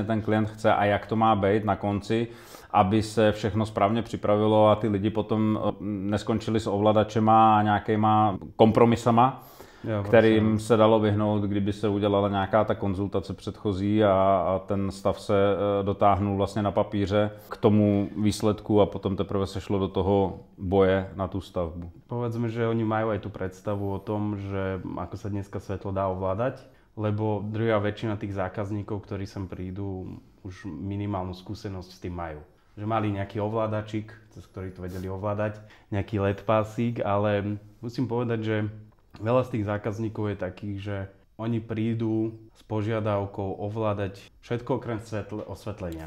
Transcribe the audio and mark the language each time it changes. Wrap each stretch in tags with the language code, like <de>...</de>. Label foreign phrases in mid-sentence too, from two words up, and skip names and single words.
<cs>ten klient chce a jak to má být na konci, aby se všechno správně připravilo a ty lidi potom neskončili s ovladačema a nějakýma kompromisama, kterým se dalo vyhnout, kdyby se udělala nějaká ta konzultace předchozí a ten stav se dotáhnul vlastně na papíře k tomu výsledku a potom teprve se šlo do toho boje na tú stavbu.</cs> <sk>Povedzme, že oni majú aj tú predstavu o tom, že ako sa dneska svetlo dá ovládať, lebo druhá väčšina tých zákazníkov, ktorí sem prídu, už minimálnu skúsenosť s tým majú. Že mali nejaký ovládačik, cez ktorý to vedeli ovládať, nejaký LED pásik, ale musím povedať, že veľa z tých zákazníkov je takých, že oni prídu s požiadavkou ovládať všetko okrem osvetlenia.</sk>